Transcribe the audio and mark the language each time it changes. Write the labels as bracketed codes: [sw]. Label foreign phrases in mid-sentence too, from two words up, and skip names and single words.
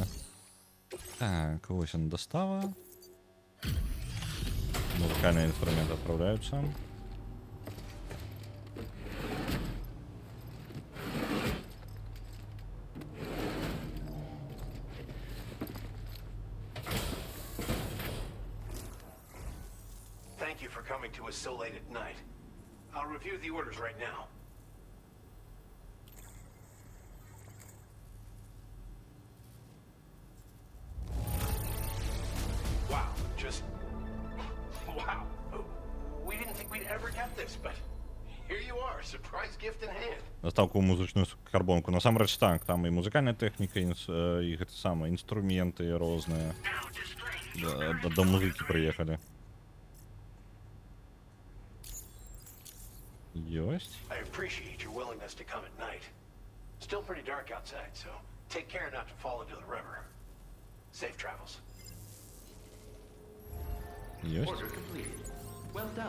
[be] Так, вось он достава. [ru] Музыкальные инструменты отправляются. [en] Thank you for coming to us so late at night. I'll review the orders right now. Wow, wow. We didn't think we'd ever get this, but here you are, surprise gift in hand. [be] Доставку музычную карбонку. Насамрэч так, там і музыкальная тэхніка, і гэта самае, інструменты розныя. До музыкі прыехалі. I appreciate your willingness to come at night. Still pretty dark outside, so Take care not to fall into the river. Safe travels. [ru] Есть. [en] Order completed. Well done.